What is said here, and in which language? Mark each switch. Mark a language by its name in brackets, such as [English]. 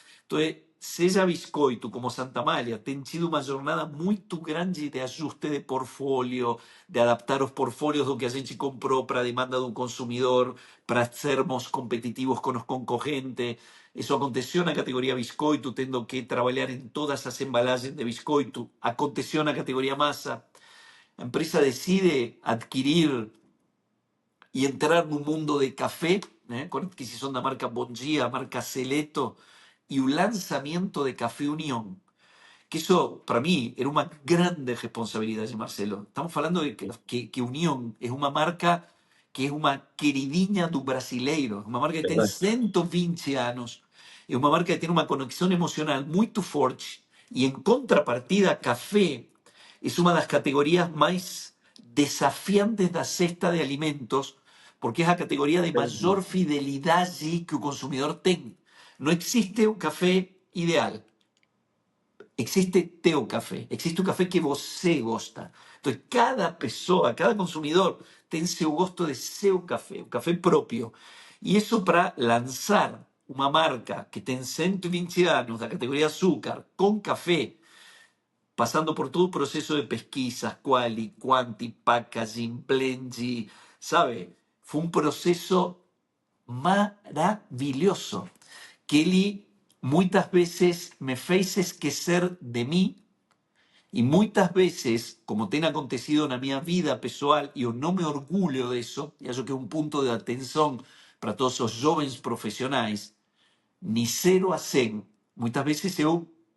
[Portuguese] Então, seja Biscoito como Santa Amália, tem sido uma jornada muito grande de ajuste de portfólio, de adaptar os portfólios do que a gente comprou para a demanda do consumidor, para sermos competitivos com os concorrentes. Isso aconteceu na categoria Biscoito, tendo que trabalhar em todas as embalagens de Biscoito. Aconteceu na categoria massa. [Spanish] A empresa decide adquirir y entrar en un mundo de café, con adquisición de la marca Bon Dia, marca Seleto, y un lanzamiento de Café Unión. Que eso, para mí, era una grande responsabilidad, Marcelo. Estamos hablando de que Unión es una marca que es una queridinha [Portuguese] do brasileiro, uma marca que tem Verdade. 120 anos, é uma marca que tem uma conexão emocional muito forte, e em contrapartida, [Spanish] café es una de las categorías más desafiantes da cesta de alimentos, porque es la categoría de mayor fidelidad que el consumidor tem. No existe un café ideal. Existe teu café. Existe un café que você gosta. Entonces, cada pessoa, cada consumidor tem seu gosto de seu café, un café propio. Y eso para lanzar una marca que tem 120 anos, da categoría azúcar, con café, pasando por todo el proceso de pesquisas, quali, quanti, packaging, blending, ¿sabe? [Portuguese] Fue un proceso maravilloso que ele muitas veces me fez esquecer de mí y muitas veces, como tem acontecido na minha vida pessoal, e eu não me orgulho disso, e acho que é um ponto de atenção para todos os jovens profissionais, ni 0 a 100, muitas vezes eu